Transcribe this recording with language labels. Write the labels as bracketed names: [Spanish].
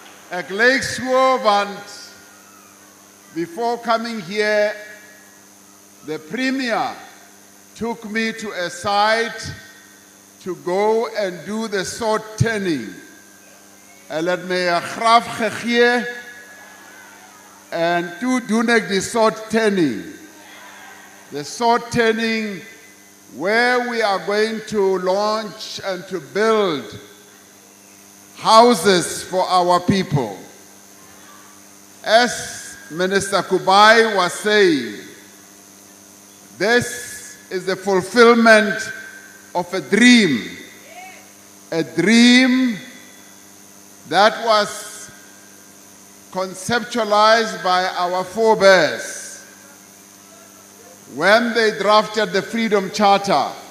[Afrikaans] Ek lyk so want [English] before coming here, the Premier took me to a site to go and do the sword turning. [Afrikaans] Hy het my 'n graf gegee en toe doen ek die sword turning. [English] The sword turning where we are going to launch and to build houses for our people. As Minister Kubai was saying, this is the fulfillment of a dream that was conceptualized by our forebears when they drafted the Freedom Charter